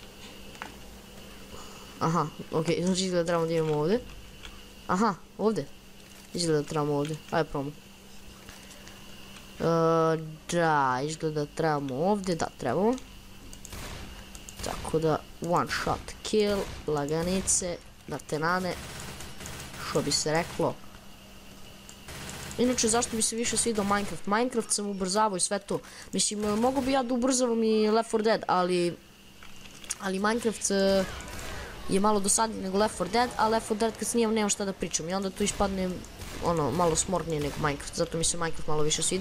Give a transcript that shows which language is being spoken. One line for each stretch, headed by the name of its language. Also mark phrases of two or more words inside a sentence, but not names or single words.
Serbian: Aha, ok, znači izgleda da trebamo da idemo ovdje. Aha, ovdje. Izgleda da trebamo ovdje, ajde probamo. Da, izgleda da trebamo ovdje, da trebamo. Tako da,
English: one shot kill, laganice,
Serbian: da te nane, što bi se reklo. Inače, zašto bi se više svidao Minecraft? Minecraft sam ubrzavao i sve to. Mislim, mogu bi ja da ubrzavam i Left 4 Dead, ali Minecraft je malo dosadniji nego Left 4 Dead, a Left 4 Dead kad snimam nemam šta da pričam i onda to ispadne malo smornije nego Minecraft, zato mi se Minecraft malo više svidao.